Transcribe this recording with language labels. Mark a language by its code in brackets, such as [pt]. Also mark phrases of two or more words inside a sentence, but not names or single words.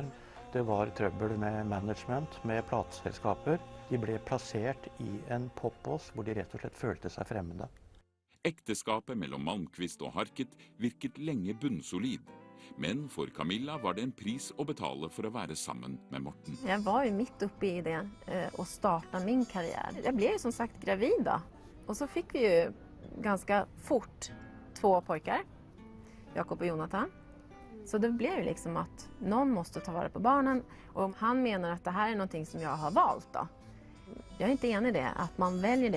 [no] Det var trøbbel med management, med plateselskaper. De ble plassert i en popbås hvor de rett og slett følte seg fremmede. Ekteskapet mellom Malmqvist og Harket virket lenge bunnsolid. Men for Camilla var det en pris å betale for å være sammen med Morten. [sv] Jag var ju mitt uppe i det och starta min karriär. Jag blev ju som sagt gravid då. Och så fick vi ju ganska fort 2 pojkar. Jakob och Jonathan. Så det blev ju liksom att någon måste ta vara på barnen. Och han menar att det här är någonting som jag har valt då. Jag är inte enig i det, att man väljer det.